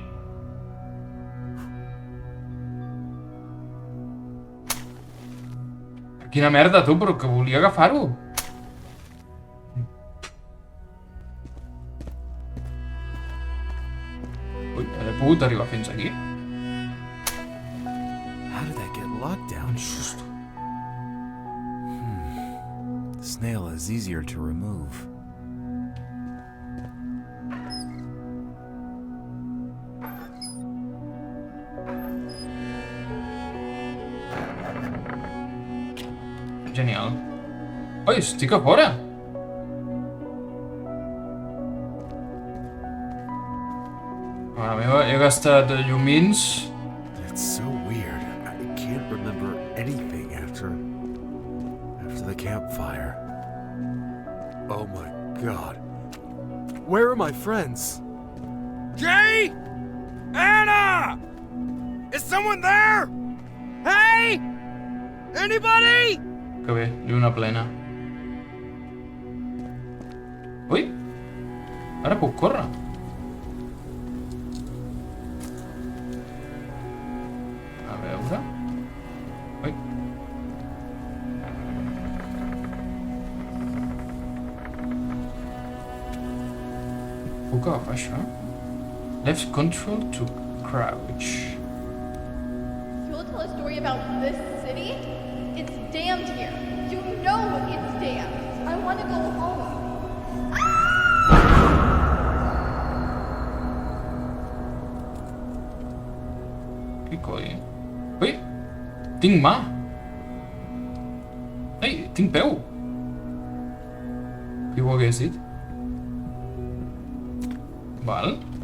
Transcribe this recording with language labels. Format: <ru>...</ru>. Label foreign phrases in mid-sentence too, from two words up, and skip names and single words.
<ca>Quina merda, tu, però que volia agafar-ho. Ui, he pogut arribar fins aquí?</ca> <en>How did that get locked down? The snail is easier to remove.</en> <ca>Genial. Oi, estic a fora! Mare meva, he gastat llumins.</ca> <en>It's so weird. I can't remember anything after the campfire. Oh my god. Where are my friends? Jay? Anna! Is someone there? Hey? Anybody?</en> <ca>Que bé, lluna plena. Ui! Ara puc córrer. A veure... Ui. Puc agafar això?</ca> <en>Left control to crouch. You'll tell a story about this city? It's damned here. You know it's damned. I want to go home.</en> <ca>Què coi? Ui! Tinc mà! Ei, tinc peu! Qui ho hagués dit? Val.</ca>